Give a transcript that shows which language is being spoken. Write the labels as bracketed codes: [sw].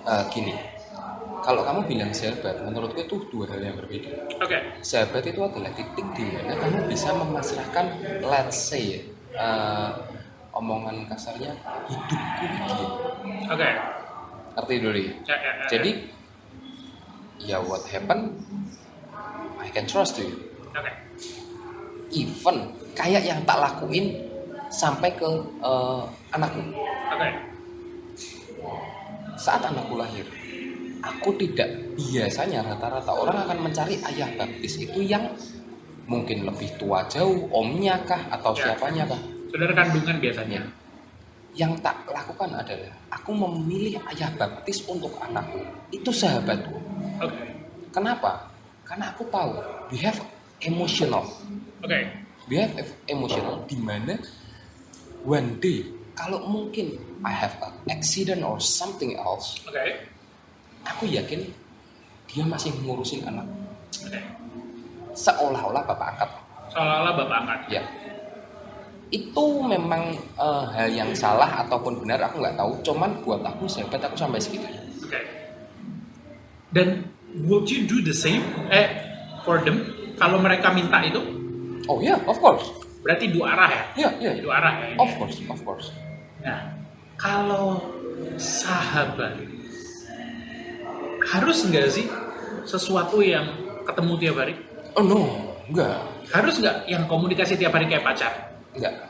[id] Gini. Kalau kamu bilang sahabat, menurutku itu dua hal yang berbeda. Oke. Sahabat itu adalah titik di mana kamu bisa memasrahkan, [en] let's say, [id] omongan kasarnya, hidupku ke dia. Oke. Ngerti dulu ya? Ya. Jadi, ya [en] what happen, I can trust you. [id] Oke. [en] Even [id] kayak yang tak lakuin sampai ke anakku. Oke. Saat anakku lahir, aku tidak, biasanya rata-rata orang akan mencari ayah baptis itu yang mungkin lebih tua jauh, omnya kah atau Ya. siapanya kah. Saudara kandungan biasanya. Yang tak lakukan adalah aku memilih ayah baptis untuk anakku. Itu sahabatku. Oke. Kenapa? Karena aku tahu [en] we have emotional. [id] Oke. [en] We have emotional [id] di mana [en] one day [id] kalau mungkin [en] I have an accident or something else, [id] Oke. aku yakin dia masih ngurusin anak. Oke. Seolah-olah bapak angkat. Seolah-olah bapak angkat. Ya. Itu memang hal yang salah ataupun benar aku nggak tahu. Cuman buat aku sahabat aku sampai segitu. Oke. Dan [en] would you do the same for them [id] kalau mereka minta itu? [en] Oh ya, of course. [id] Berarti dua arah ya? Ya. Dua arah ya? [en] Of course. [id] Nah, kalau sahabat harus nggak sih sesuatu yang ketemu tiap hari? [en] Oh no, [id] enggak. Harus nggak yang komunikasi tiap hari kayak pacar? Enggak.